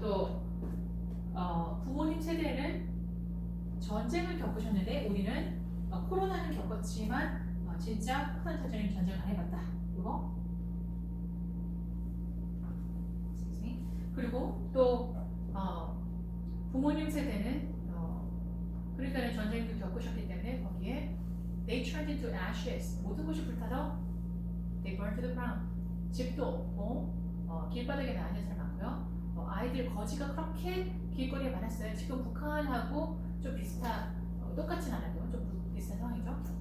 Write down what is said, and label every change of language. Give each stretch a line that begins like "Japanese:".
Korean: 또 부모님 세대는 전쟁을 겪으셨는데 우리는 코로나는 겪었지만 진짜 북한 전쟁은 전쟁을 안 해봤다. 그리고 또 부모님 세대는 그러니까 전쟁도 겪으셨기 때문에 거기에
English: they turned into ashes.
Korean: 모든 것이 불타서
English: they burned to the ground.
Korean: 집도 없고 길바닥에 나앉은 사람 많고요. 아이들 거지가 그렇게 길거리에 많았어요. 지금 북한하고 좀 똑같진 않아도 좀 비슷한 상황이죠.